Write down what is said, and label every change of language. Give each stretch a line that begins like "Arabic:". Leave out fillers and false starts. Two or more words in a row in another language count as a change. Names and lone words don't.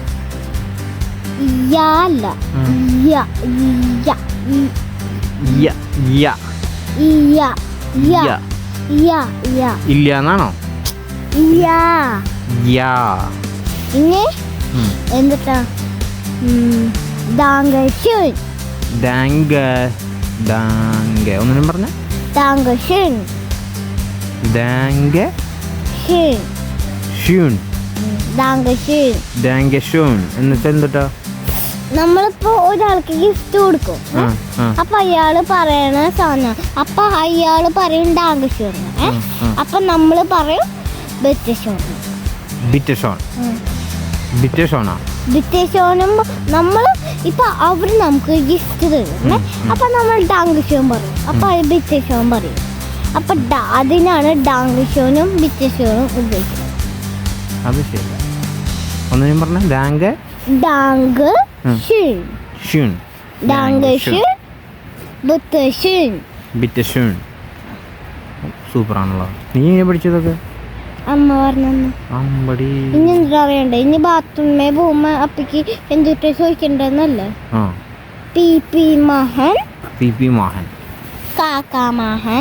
Malayalam: യാ അല്ല യാ യാ യാ യാ യാ യാ യാ യാ ഇല്ല എന്നാണോ? യാ യാ ഇനി എന്താ Dankeschön.
German: Danke. Danke.
Malayalam: ഒന്നും പറഞ്ഞ
German: Dankeschön. Danke. Schön. Schön. Dankeschön. Dankeschön.
Malayalam: എന്നിട്ട് എന്താ? നമ്മളിപ്പോ ഒരാൾക്ക് ഗിഫ്റ്റ് കൊടുക്കും. അപ്പൊ അയാള് പറയണ സാധനം, അപ്പൊ അയാള് പറയും Dankeschön. അപ്പൊ നമ്മള് പറയും Bitteschön.
German: Bitteschön. Bitteschön.
Malayalam: ബിറ്റേഷോനും നമ്മൾ ഇപ്പൊ അവര് നമുക്ക് ഗിഫ്റ്റ് തരും. അപ്പൊ നമ്മൾ Dankeschön പറയും. അപ്പൊ ബിറ്റേഷോൻ പറയും. അപ്പൊ അതിനാണ് Dankeschöനും ബിറ്റേഷോനും ഉപയോഗിക്കുന്നത്. അത് ശരി. ഒന്നും പറഞ്ഞ Danke.
German: Dankeschön. Schön. Dankeschön. Bitteschön. Bitteschön.
Malayalam: സൂപ്പറാണല്ലോ. നീ പഠിച്ചതൊക്കെ അമ്മ പറഞ്ഞു. ഇനി എന്താ അറിയണ്ടേ? ഇനി ബാത്റൂമേ പോകുമ്പോ അപ്പക്ക് എന്തിട്ട് ചോദിക്കണ്ടെന്നല്ലേ? പി പി മഹൻ, പി പി മോഹൻ, കാക്കാ മഹൻ,